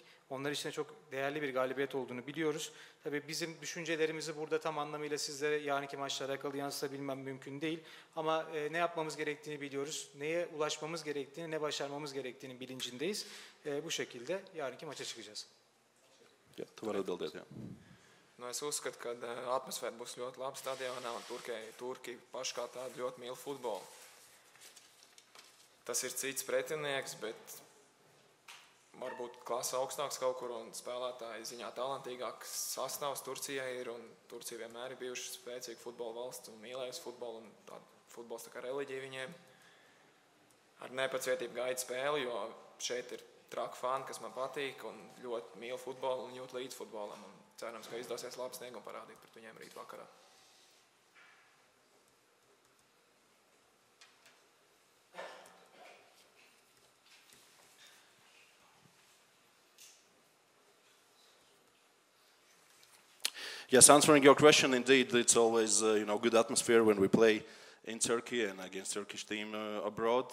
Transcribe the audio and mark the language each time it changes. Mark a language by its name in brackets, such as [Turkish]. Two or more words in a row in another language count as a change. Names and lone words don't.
[Turkish] Onlar için de çok değerli bir galibiyet olduğunu biliyoruz. Tabii bizim düşüncelerimizi burada tam anlamıyla sizlere yarınki maçla alakalı yansıtabilmem mümkün değil. Ama ne yapmamız gerektiğini biliyoruz. Neye ulaşmamız gerektiğini, ne başarmamız gerektiğini bilincindeyiz. Bu şekilde yarınki maça çıkacağız. [Latvian] Jā, tu vari atbildēt, jā. Nu, es uzskatu, ka atmosfēra būs ļoti laba stadionā un Turki paši kā tādi ļoti mīl futbolu. Tas ir cits pretinieks, bet varbūt klase augstāks kaut kur un spēlētāji ziņā talantīgāks sastāvs Turcijai ir, un Turcija vienmēr ir bijuši spēcīga futbola valsts un mīlējusi futbolu, un futbols tā kā reliģija viņiem. Ar nepacietību gaida spēli, jo šeit ir traki fani, kas man patīk un ļoti mīl futbolu un jūt līdz futbolam, un cerams, ka izdosies labi sniegumu parādīt pret viņiem rīt vakarā. [English] Yes, answering your question, indeed, it's always good atmosphere when we play in Turkey and against Turkish team abroad.